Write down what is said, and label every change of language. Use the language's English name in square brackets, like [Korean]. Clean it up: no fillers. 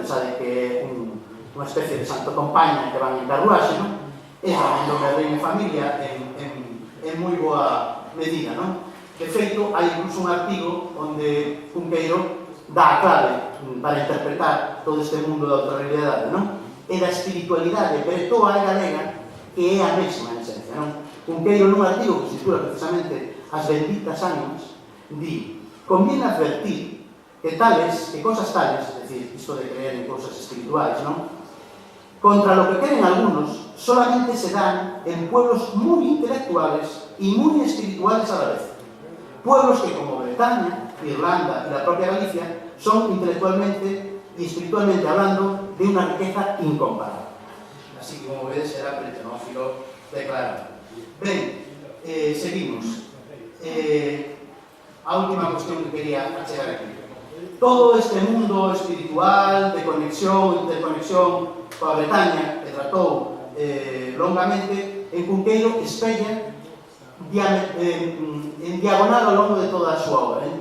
[Galician] Pensade que é unha especie de santo compaña que van en carruaxe, non? E tamén do Merlín e familia en moi boa medida, non? De feito, hai incluso un artigo onde Cunqueiro dá a clave para interpretar todo este mundo da outra realidade, non? E da espiritualidade bretoa e galega, que é a mesma en esencia, non? Cunqueiro, nun artigo que se titula precisamente As benditas ánimas, di: [Spanish] conviene advertir que cosas tales, es decir, [Galician] isto de creer en cosas espirituales, non? [Spanish] Contra lo que creen algunos, solamente se dan en pueblos muy intelectuales y muy espirituales a la vez. Pueblos que, como Bretaña, Irlanda y la propia Galicia, son intelectualmente y espiritualmente hablando de una riqueza incomparable. [Galician] Así que, como vedes, era bretonófilo declarado. Ben, seguimos. A última cuestión que quería achegar aquí. Todo este mundo espiritual, de conexión, interconexión coa Bretaña, que tratou longamente, en Cunqueiro espella en diagonal ao longo de toda a súa obra.